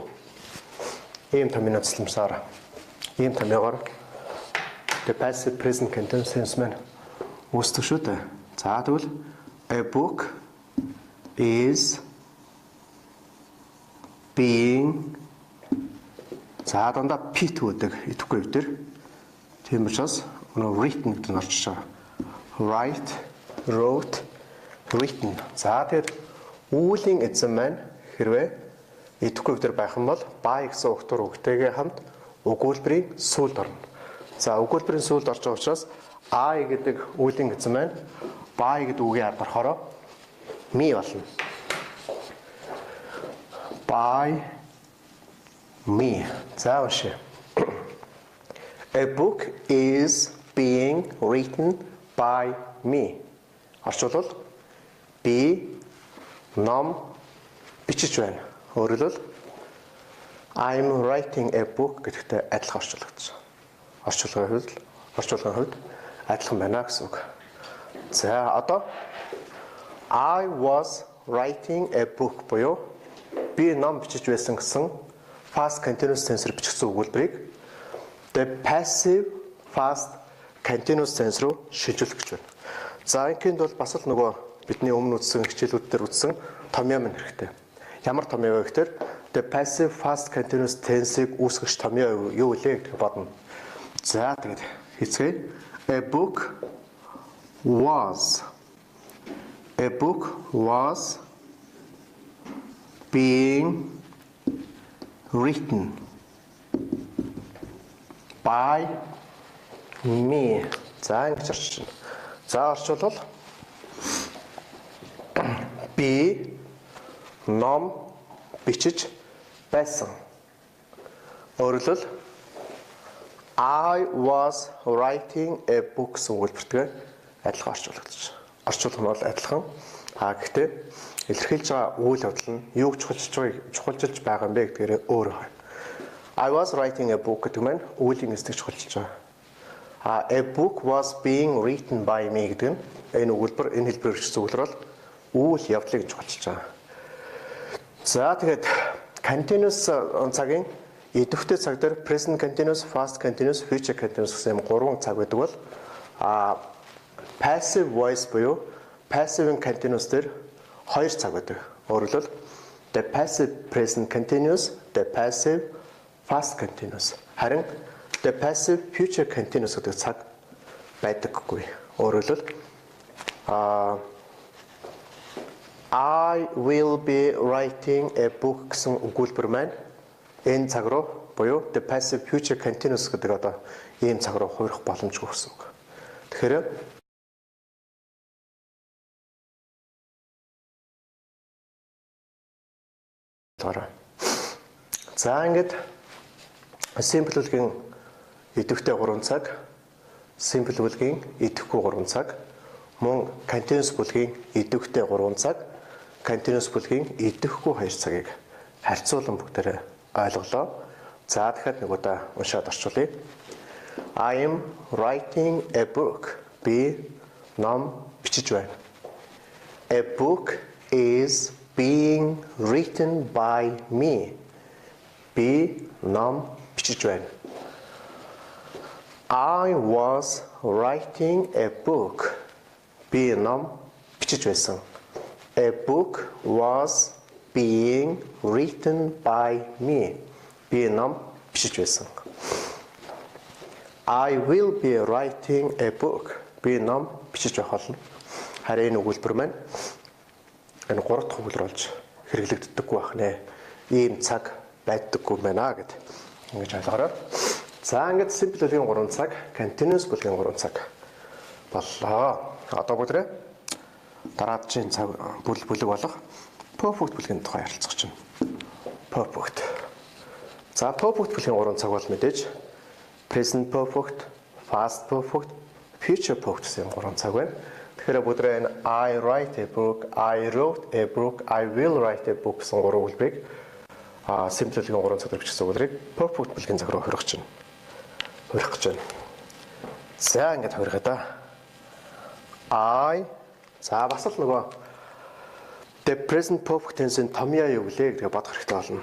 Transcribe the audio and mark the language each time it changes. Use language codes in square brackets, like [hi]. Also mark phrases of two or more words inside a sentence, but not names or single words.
[mn] Ийм томьёо цэцлэмсээр ийм томьёогоор [en] the passive present continuous tense [mn] маань үүсдэг шүү дээ. За тэгвэл [en] a book is being [mn] за дандаа P2 гэдэг идэвхгүй үгээр. Тийм учраас өнөө written гэдэг нь орчиж байгаа. [en] Write, wrote, written. [mn] За тэгээд үүлийн эзэн маань хэрвээ идэвхгүй үгээр байх юм бол by гэсэн өгтөр үгтэйгээ хамт өгүүлбэрийн сүүлд орно. За өгүүлбэрийн сүүлд орж байгаа учраас I гэдэг үүлийн эзэн маань by гэдэг үгийн ард орохоор me болно. [en] By me. [mn] За уншия. [en] A book is being written by me. [mn] Орчуулбал би ном бичиж байна. Өөрөлдвөл [en] I'm writing a book [mn] гэдэгтэй адилхан орчуулагдсан. Орчуулгын хувьд адилхан байна гэсэн үг. За одоо [en] I was writing a book [mn] буюу би ном бичиж байсан гэсэн [en] past continuous tense- [mn] ээр бичигдсэн өгүүлбэрийг [en] the passive past continuous tense [mn] руу шилжүүлэх гэж байна. За ингээнд бол бас л нөгөө бидний өмнө үзсэн хичээлүүд дээр үзсэн томьёо мэн хэрэгтэй. Ямар томьёо вэ гэхээр [en] the passive past continuous tense- [mn] ийг үүсгэж томьёо юу вэ гэж бодно. За тэгээд хийцгээе. [en] A book was being written by me. [mn] За ингэж орчуулна. За орчуулбал би ном бичиж байсан. Өөрөлдвөл [en] I was writing a book [mn] гэсэн өгүүлбэртэй адилхан орчуулагдаж. Орчуулах нь бол адилхан. Гэхдээ илэрхийлж байгаа үйл явдал нь юуг чухалчилж байгаа юм бэ гэдгээр өөр байна. [en] I was writing a book [mn] гэдэг нь үеийн эсдэг чухалчилж байгаа. [en] A book was being written by me [mn] гэдэг нь энэ өгүүлбэр энэ хэлбэрээр бичсэн өгүүлбэр бол үйл явдлыг чухалчилж байгаа. За тэгээд continuous цагийн идэвхтэй цаг дээр [en] present continuous, past continuous, future continuous [mn] гэсэн гурван цаг байдаг бол [en] passive voice [mn] буюу [en] passive continuous [mn] дээр хоёр цаг байдаг. [en] Өөрөлдвөл the passive present continuous, the passive past continuous. [mn] Харин [en] the passive future continuous [mn] гэдэг цаг байдаггүй. Өөрөлдвөл [en] I will be writing a book [mn] гэсэн өгүүлбэр маань энэ цаг руу буюу [en] the passive future continuous [mn] гэдэг одоо ийм цаг руу хувирах боломжгүй гэсэн үг. Тэгэхээр за ингээд simple бүлгийн идэвхтэй 3 цаг, simple бүлгийн идэвхгүй 3 цаг, мөн continuous бүлгийн идэвхтэй 3 цаг, continuous бүлгийн идэвхгүй 2 цагийг харьцуулан бүгдээрээ ойлголоо. За дахиад нэг удаа уншаад орчуулъя. [en] I am writing a book. [mn] Би ном бичиж байна. [en] A book is being written by me. [mn] Би ном бичиж байна. [en] I was writing a book. [mn] Би ном бичиж байсан. [en] A book was being written by me. [mn] Би ном бичиж байсан. [en] I will be writing a book. [mn] Би ном бичиж байх болно. Харин энэ өгүүлбэр маань энэ 3 дахь өгүүлбэр болж хэрэглэгддэггүй байх нэ. Ийм цаг байдаггүй байна гэд ингэж ойлгоорой. За ингэж simple бүлгийн 3 цаг, continuous бүлгийн 3 цаг боллоо. Одоо бүгдээ дараагийн цаг бүлэг болох perfect бүлгийн тухай ярилцах чинь. Perfect. За perfect бүлгийн 3 цаг бол мэдээж [en] present perfect, past perfect, future perfect [mn] гэсэн 3 цаг байна. Тэгэхээр бүгдээ энэ [en] I write a book, I wrote a book, I will write a book [mn] гэсэн 3 өгүүлбэрийг simple бүлгийн 3 цаг бичсэн өгүүлбэрийг perfect бүлгийн цаг руу хорих чинь. Хорих гэж байна. За ингэж хорихоо да. За бас л нөгөө [en] the present perfect tense- [mn] ийн томьёо юу гэлээ гэдгийг бодох хэрэгтэй болно.